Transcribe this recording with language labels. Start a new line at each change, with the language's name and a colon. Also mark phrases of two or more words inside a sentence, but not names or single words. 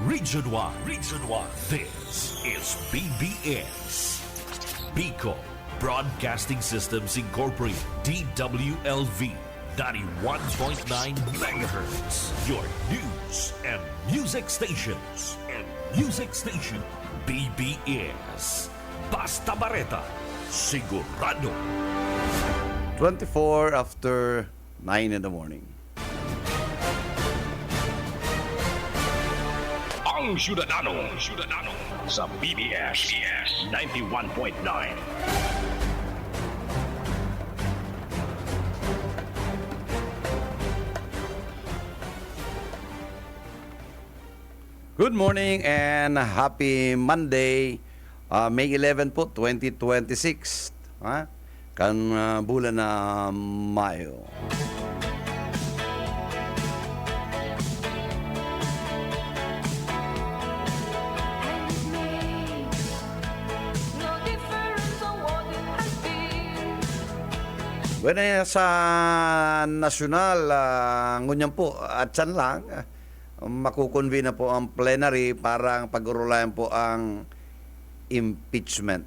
English: Region 1. Region 1. This is BBS. Bico Broadcasting Systems Incorporated. DWLV. 91.9 megahertz. Your news and music stations.
Bikol: BBS. Basta Bareta. Sigurado.
English: 24 after 9 in the morning.
Bikol: Ang Syudadano sa BBS 91.9.
English: Good morning and happy Monday, May 11 po, 2026.
Bikol: Kan bulan na Mayo. Bueno, sa nasyonal, ngunyan po, at saan lang, makukonvene na po ang plenary para pag-urulayan po ang impeachment.